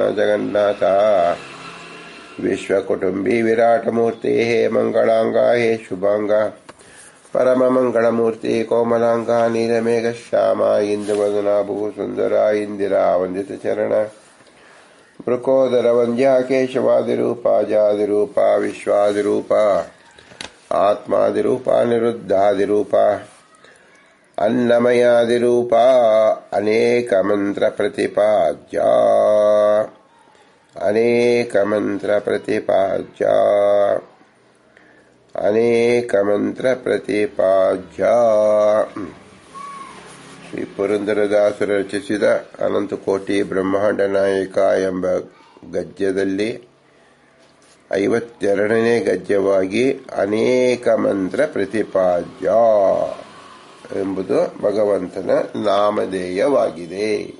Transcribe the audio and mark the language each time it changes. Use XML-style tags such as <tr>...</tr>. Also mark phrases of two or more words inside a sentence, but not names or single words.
<sa>ಜಗನ್ನಾಥ ವಿಶ್ವಕುಟುಂಬಿ ವಿರಾಟ ಮೂರ್ತಿ ಹೇ ಮಂಗಳಾಂಗ ಹೇ ಶುಭಾಂಗ ಪರಮ ಮಂಗಳಮೂರ್ತಿ ಕೋಮಲಾಂಗ ನೀಲಮೇಘ ಶ್ಯಾಮ ಇಂದುವದನ ಭೂಸುಂದರ ಇಂದಿರಾ ವಂದಿತ ಚರಣ ಮೃಕೋದರ ವಂದ್ಯ ಕೇಶವಾದಿರೂಪ ಜಾದಿರೂಪ ವಿಶ್ವಾದಿರೂಪ ಆತ್ಮಾದಿರೂಪ ನಿರುದ್ಧಾದಿರೂಪ ಅನ್ನಮಯಾದಿರೂಪ ಅನೇಕ ಮಂತ್ರ ಪ್ರತಿಪಾದ್ಯ ಅನೇಕ ಮಂತ್ರ ಪ್ರತಿಪಾದ್ಯ ಅನೇಕ ಮಂತ್ರ ಪ್ರತಿಪಾದ್ಯ.</sa> <kn>ಶ್ರೀ ಪುರಂದರದಾಸರು ರಚಿಸಿದ ಅನಂತಕೋಟಿ ಬ್ರಹ್ಮಾಂಡ ನಾಯಕ ಎಂಬ ಗದ್ಯದಲ್ಲಿ 52ನೇ ಗದ್ಯವಾಗಿ ಅನೇಕ ಮಂತ್ರ ಪ್ರತಿಪಾದ್ಯ ಎಂಬುದು ಭಗವಂತನ ನಾಮಧೇಯವಾಗಿದೆ.</kn>